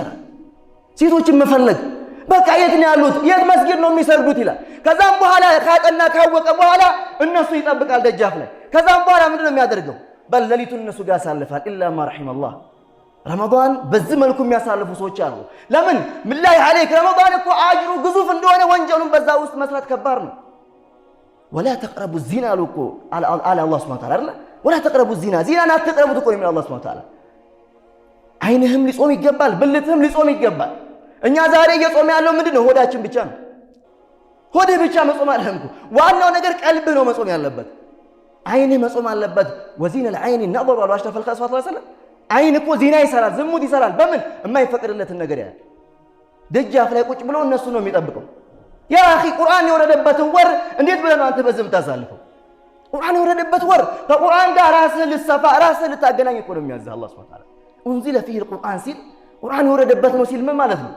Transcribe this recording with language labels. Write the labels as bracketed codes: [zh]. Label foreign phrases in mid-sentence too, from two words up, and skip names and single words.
[am] ይሰራል ሴቶችን መፈለግ በቃ የት ነው ያሉት የት መስጊድ ነው የሚሰግዱት ይላል ከዛም በኋላ ካጠና ካወቀ በኋላ እነሱ ይጠብቃል ደጃፍ ላይ ከዛም በኋላ ምንድነው የሚያደርገው በለሊቱን እነሱ ጋር ያሳልፋል [ar] إلا ما رحم الله [am] ረመዳን በዚህ መልኩ የሚያሳልፉ ሰዎች አሉ ለምን [ar] بالله عليك [am] ረመዳን እኮ አጅሩ ግዙፍ እንደሆነ ወንጀሉን በዛ ውስጥ መስራት ከባድ ነው [ar] ولا تقربوا الزنا لكو على الله سبحانه وتعالى ولا تقربوا الزنا زنا [am] አትቅረቡት እኮ ነው [ar] الله سبحانه وتعالى [am] አይንህም ሊጾም ይገባል ብልትህም ሊጾም ይገባል እኛ ዛሬ እየጾም ያለው ምንድነው ሆዳችን ብቻ ነው ሆዴ ብቻ መጾም አለምኩ ዋናው ነገር ቀልብህ ነው መጾም ያለበት አይንህ መጾም አለበት [ar] وزنا العين النظر والاشرف الخلق صلى الله عليه وسلم [am] አይን እኮ ዚና ይሰራል ዝሙት ይሰራል በምን የማይፈቅድለትን ነገር ያለ ደጃፍ ላይ ቁጭ ብሎ እነሱ ነው የሚጠብቀው [ar] يا أخي [am] ቁርአን የወረደበትን ወር እንዴት ብለን አንተ በዝም ታሳልፈው ቁርአን የወረደበት ወር ከቁርአን ጋር ራስህን ልትሰፋ ራስህን ልታገናኝ እኮ ነው የሚያዝህ አላህ [ar] سبحانه وتعالى። أنزل فيه القرآن [am] ሲል ቁርአን የወረደበት ነው ሲል ምን ማለት ነው?